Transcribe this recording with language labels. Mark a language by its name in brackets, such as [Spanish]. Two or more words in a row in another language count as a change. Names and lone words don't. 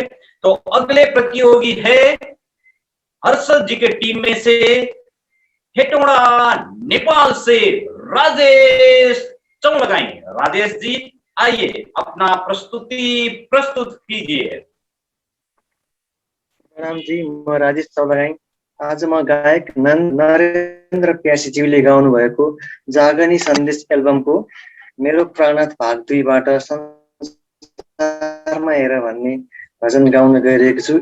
[Hindi] तो अगले प्रतियोगी है हर्षद जी के टीम में से हेटौडा नेपाल से राजेश चौलगाई। राजेश जी आइए अपना प्रस्तुत कीजिए। [Nepali] प्रणाम जी, म राजेश चौलगाई। आज म गायक नरेन्द्र प्यासीज्यूले गाउनु भएको जागनी सन्देश एल्बमको मेरो प्राणनाथ भाग 2 बाट संसारमा हेर भन्ने भजन गाउन गइरहेको छु।